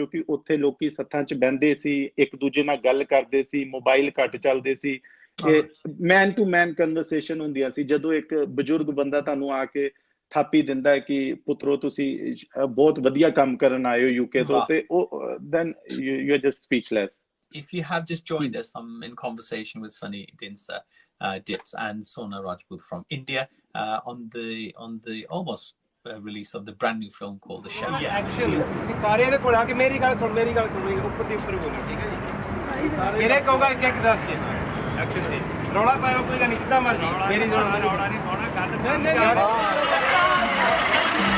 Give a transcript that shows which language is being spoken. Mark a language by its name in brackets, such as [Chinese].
[Punjabi] ਕਿਉਂਕਿ ਉੱਥੇ ਲੋਕੀ ਸੱਥਾਂ 'ਚ ਬਹਿੰਦੇ ਸੀ, ਇੱਕ ਦੂਜੇ ਨਾਲ ਗੱਲ ਕਰਦੇ ਸੀ, ਮੋਬਾਈਲ ਘੱਟ ਚੱਲਦੇ ਸੀ, ਮੈਨ ਟੂ ਮੈਨ ਕਨਵਰਸੇਸ਼ਨ ਹੁੰਦੀਆਂ ਸੀ। ਜਦੋਂ ਇੱਕ ਬਜ਼ੁਰਗ ਬੰਦਾ ਤੁਹਾਨੂੰ ਆ ਕੇ ਥਾਪੀ ਦਿੰਦਾ ਹੈ ਕਿ ਪੁੱਤਰੋ ਤੁਸੀਂ ਬਹੁਤ ਵਧੀਆ ਕੰਮ ਕਰਨ ਆਏ ਹੋ ਯੂਕੇ ਤੋਂ, ਤੇ ਉਹ [English] then you're just speechless. If you have just joined us, I'm in conversation with Sunny Dhinsey, Dips, and Sona Rajput from India on the almost release of the brand new film called The Sheppard. Action. [Punjabi] ਤੁਸੀਂ ਸਾਰੇ ਇਹਦੇ ਕੋਲ ਆ ਕੇ ਮੇਰੀ ਗੱਲ ਸੁਣ ਉੱਪਰ ਦੀ ਉੱਪਰ ਬੋਲੋ, ਠੀਕ ਹੈ ਜੀ। ਇਹਨੇ ਕਹੂਗਾ ਇੱਕ ਦੱਸ ਕੇ ਐਕਸ਼ਨ ਤੇ ਰੌਲਾ ਪਾਇਓ, ਕੋਈ ਗੱਲ ਨਹੀਂ, ਸਿੱਧਾ ਮਰਜੀ ਮੇਰੀ ਰੌਲਾ ਨਹੀਂ ਪਾਉਣਾ ਗੱਲ ਨਹੀਂ।